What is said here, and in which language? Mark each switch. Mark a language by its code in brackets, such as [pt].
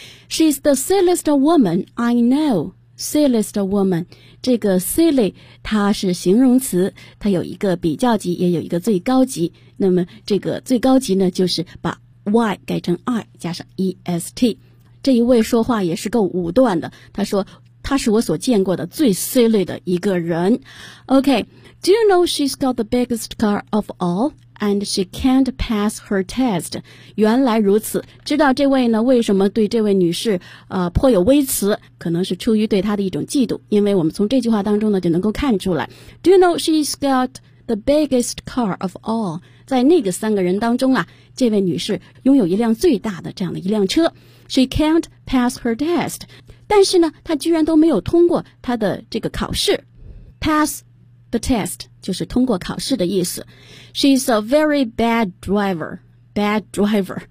[en] She's the silliest woman I know. Silliest woman, [zh] 这个 silly, 它是形容词，它有一个比较级，也有一个最高级。那么这个最高级呢，就是把 y 改成 i 加上 est。这一位说话也是够武断的，他说他是我所见过的最 silly 的一个人。 [en] Okay, do you know she's got the biggest car of all? And she can't pass her test. [zh] 原来如此，知道这位呢为什么对这位女士颇有微词，可能是出于对她的一种嫉妒，因为我们从这句话当中呢就能够看出来。 [en] Do you know she's got the biggest car of all? [zh] 在那个三个人当中啊，这位女士拥有一辆最大的这样的一辆车。 [en] She can't pass her test. [zh] 但是呢她居然都没有通过她的这个考试。 [en] Pass the test. [zh] 就是通过考试的意思。 [en] She's a very bad driver. Bad driver.